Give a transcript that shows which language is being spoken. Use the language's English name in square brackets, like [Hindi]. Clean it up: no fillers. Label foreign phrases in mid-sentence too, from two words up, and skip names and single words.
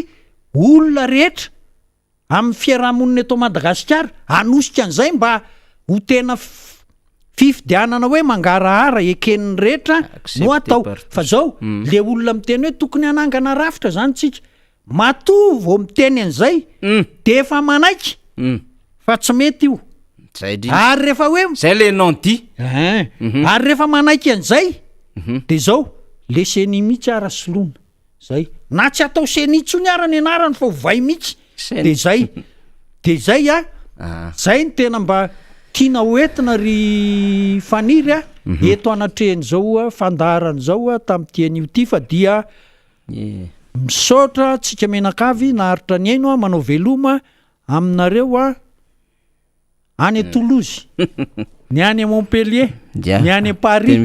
[Malagasy] olona rehetra amin'ny fiarahamonina eto Madagasikara hanosika an'izay mba ho tena fifidianana hoe mangarahara eken'ny rehetra no atao fa zao le olona miteny hoe tokony hanangana rafitra zany tsika matoa vao miteny an'izay de efa manaiky fa tsy mety io ary rehefa hoe zay [French] le non-dit [Malagasy] ary rehefa manaiky an'izay de zao le seni mihitsy ara soloana zay na tsy atao seni tsony ara ny anarany fa hovay mihitsy de zay zay ny tena mba tiana hoentina ry faniry eto anatrehany zao fandaharany zao tamin'ity ity fa dia misaotra tsika menakavy naharitra ny aino manao veloma aminareo any Toulouse ny any Montpellier ny any Paris